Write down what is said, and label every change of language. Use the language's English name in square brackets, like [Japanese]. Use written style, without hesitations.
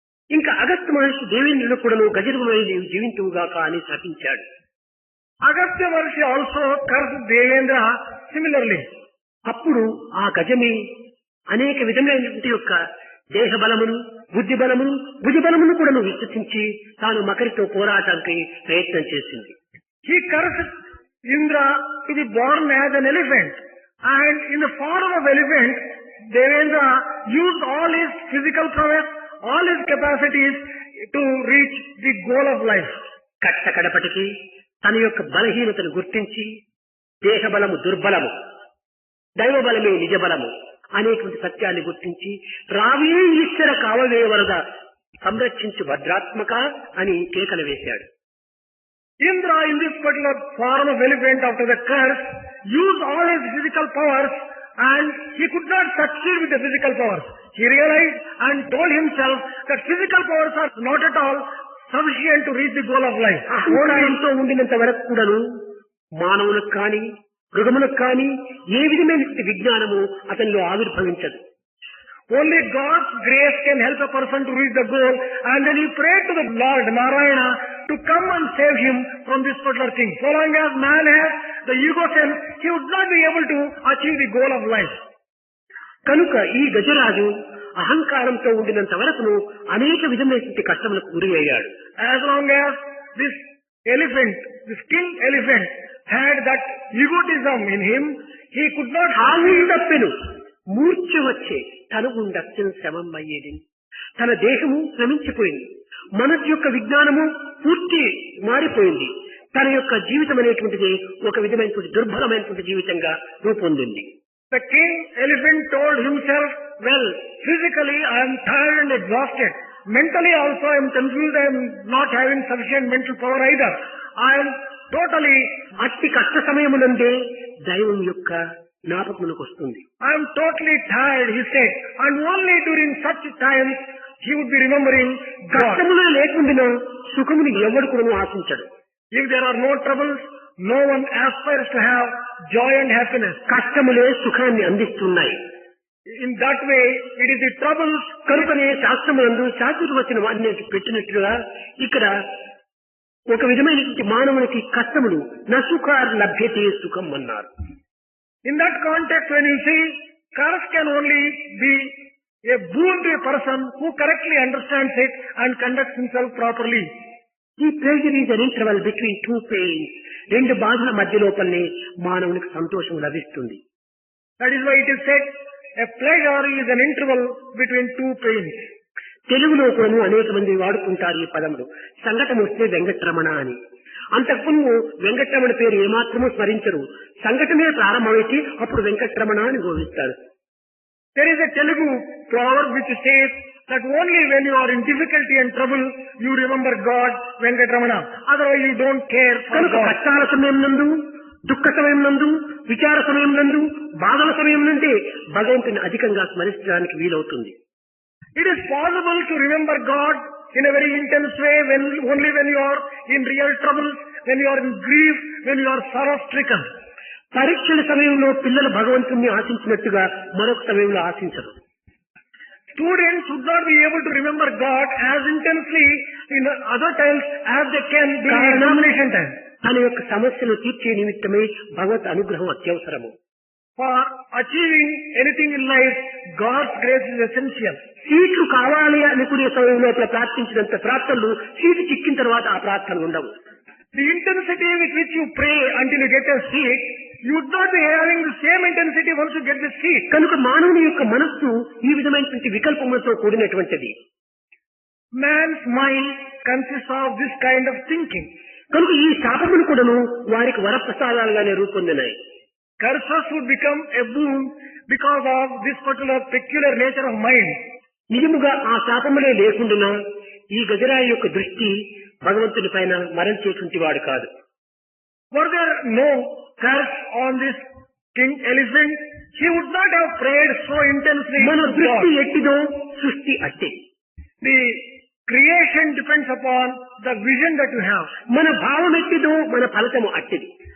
[Telugu] ఇంకా అగస్త్య మహర్షి దేవేంద్రుడు కూడాను గజరుమై జీవింతువుగాక అని శపించాడు. [English] Agastya Maharshi also cursed Devendra similarly. [Telugu] అప్పుడు ఆ గజమి అనేక విధమైనటువంటి యొక్క దేహ బలమును బుద్ధి బలమును భుజ బలమును కూడాను విశ్వసించి తాను మకరితో పోరాటానికి ప్రయత్నం చేసింది. [English] He cursed Indra to be born as an elephant, and in the form of elephant, Devendra used all his physical prowess, all his capacities to reach the goal of life. [Telugu] కడపటికి తన యొక్క బలహీనతను గుర్తించి దేహ బలము దుర్బలము, దైవ బలమే నిజ బలము అనేటువంటి సత్యాన్ని గుర్తించి రావే ఈశ్వర కావవే వరద సంరక్షించు భద్రాత్మక అని కేకలు వేశాడు. [English] Indra, in this particular form of elephant after the curse, used all his physical powers and he could not succeed with the physical powers. He realized and told himself that physical powers are not at all sufficient to reach the goal of life. [Telugu] అహంకారంతో ఉండినంత వరకు కూడాను మానవులకు కానీ మృగములకు కానీ ఏ విధమైన విజ్ఞానము అతనిలో ఆవిర్భవించదు. [English] Only God's grace can help a person to reach the goal, and then he prayed to the Lord Narayana to come and save him from this particular thing. So long as man has the ego sense, he would not be able to achieve the goal of life. [Telugu] కనుక ఈ గజరాజు అహంకారంతో ఉండినంత వరకును అనేక విధమైనటువంటి కష్టములకు గురి అయ్యాడు. [English] As long as this elephant, this king elephant, had that egotism in him, he could not [Telugu] తప్పెను మూర్ఛ వచ్చే తనుగుండచ్చం శ్రమం అయ్యేది. తన దేహము శ్రమించిపోయింది, మనసు యొక్క విజ్ఞానము పూర్తి మారిపోయింది. తన యొక్క జీవితం అనేటువంటిది ఒక విధమైనటువంటి దుర్బలమైనటువంటి జీవితంగా రూపొందింది. [English] The king elephant told himself, well, physically I am tired and exhausted. mentally also I am confused, I am not having sufficient mental power either. I am totally, [Telugu] అట్టి కష్ట సమయమునందే దైవం యొక్క జ్ఞాపకమునకు వస్తుంది. [English] I am totally tired, he said, and only during such times he would be remembering God. [Telugu] కష్టములు లేకుండా సుఖముని ఎవడు కూడా ఆశించడు. [English] If there are no troubles, no one aspires to have joy and happiness. [Telugu] కష్టములే సుఖాన్ని అందిస్తున్నాయి. [English] In that way, it is the troubles. [Telugu] కనుకనే శాస్త్రములందు శాశ్వత వచ్చిన వారిని పెట్టినట్లుగా ఇక్కడ ఒక విధమైనటువంటి మానవునికి కష్టములు నసుఖార్ లభ్యతే సుఖం అన్నారు. [English] In that context, when you see, curse can only be a boon to a person who correctly understands it and conducts himself properly. ఈ pressure is an interval between two pains. [Telugu] రెండు బాధల మధ్య లోపలనే మానవునికి సంతోషం లభిస్తుంది. [English] That is why it is said, a pleasure is an interval between two pains. [Telugu] తెలుగులో కూడా అనేక మంది వాడుతుంటారు ఈ పదములు. సంఘటన వస్తే వెంకటరమణ అని. అంతకుముందు వెంకటరమణ పేరు ఏమాత్రమూ స్మరించరు. సంఘటనే ప్రారంభమైతే అప్పుడు వెంకటరమణ అని గోవిస్తారు. [English] There is a Telugu proverb which says that only when you are in difficulty and trouble, you remember God, Venkatramana. Otherwise you don't care for [Telugu] కనుక [English] God. [Telugu] కష్టాల సమయం నందు, దుఃఖ సమయం నందు, విచార సమయం నందు, బాధల సమయం నుండి భగవంతుని అధికంగా స్మరించడానికి వీలవుతుంది. [English] It is possible to remember God in a very intense way only when you are in real troubles, when you are in grief, when you are sorrow stricken. [Telugu] పరీక్షల సమయంలో పిల్లలు భగవంతుణ్ణి ఆశించినట్టుగా మరొక సమయంలో ఆశించరు. [English] Students would not be able to remember God as intensely in other times as they can during examination time. [Telugu] తన యొక్క సమస్యను తీర్చే నిమిత్తమే భగవత్ అనుగ్రహం అత్యవసరము. [English] For achieving anything in life, God's grace is essential. [Telugu] సీట్లు కావాలి అనుకునే సమయంలో ప్రార్థించినంత ప్రార్థనలు సీటు చిక్కిన తర్వాత ఆ ప్రార్థనలు ఉండవు. [English] The intensity with which you pray until you get a seat, you would not be having the same intensity once you get the seat. [Telugu] కనుక మానవుని యొక్క మనస్సు ఈ విధమైనటువంటి వికల్పములతో కూడినటువంటిది. [English] Man's mind consists of this kind of thinking. [Telugu] కనుక ఈ శాపములు కూడాను వారికి వరప్రసాదాలుగానే రూపొందినాయి. [English] Curses would become a boon because of this particular peculiar nature of mind. [Telugu] నిజముగా ఆ శాపములే లేకుండా ఈ గజరాయి యొక్క దృష్టి భగవంతుని పైన మరణించేటువంటి వాడు కాదు. [English] Were there no curse on this king elephant, he would not have prayed so intensely. [Telugu] మన [English] to [Telugu] దృష్టి [English] God. [Telugu] ఎట్టిదో సృష్టి అట్టే. [English] The creation depends upon the vision that you have. [Telugu] మన భావం ఎట్టిదో మన ఫలితము అట్టిది.